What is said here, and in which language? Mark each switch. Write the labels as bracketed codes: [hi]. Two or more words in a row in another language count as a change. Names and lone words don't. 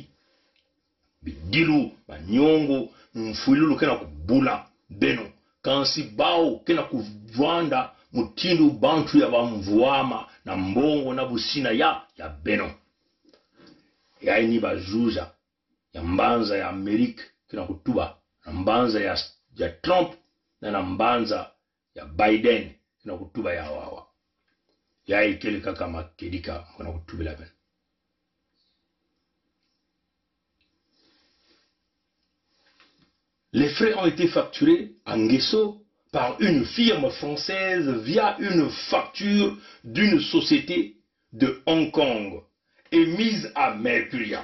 [mkw] bidilu banyongo mfuilulu kena kubula beno kansi bao kena kuvanda mutindu bantu ya bamvuama na mbongo na busina ya beno ya ini bajuja ya mbanza ya Amerika kena kutuba na mbanza ya Trump na mbanza ya Biden kena kutuba ya wawa ya ikele kaka makedika kena kutubila beno. [fr] Les frais ont été facturés à Nguesso par une firme française via une facture d'une société de Hong Kong émise à Mercuria.